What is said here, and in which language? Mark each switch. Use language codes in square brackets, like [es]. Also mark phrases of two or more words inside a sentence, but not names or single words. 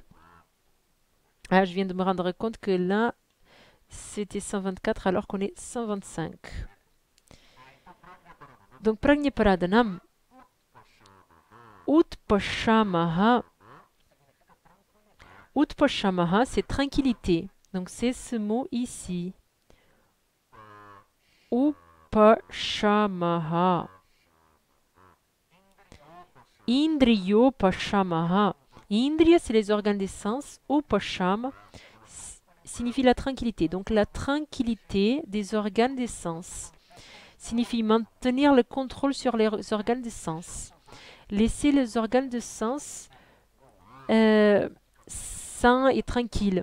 [fr] Ah, je viens de me rendre compte que là, c'était 124 alors qu'on est 125. [sa] Donc, प्रज्ञापराधानाम्, उत्पशमः. [fr] Utpashamaha, c'est tranquillité. Donc, c'est ce mot ici. Upashamaha. Indriyopashamaha. Indriya, c'est les organes des sens. Upashama signifie la tranquillité. Donc la tranquillité des organes des sens signifie maintenir le contrôle sur les organes des sens. Laisser les organes de sens sains et tranquilles.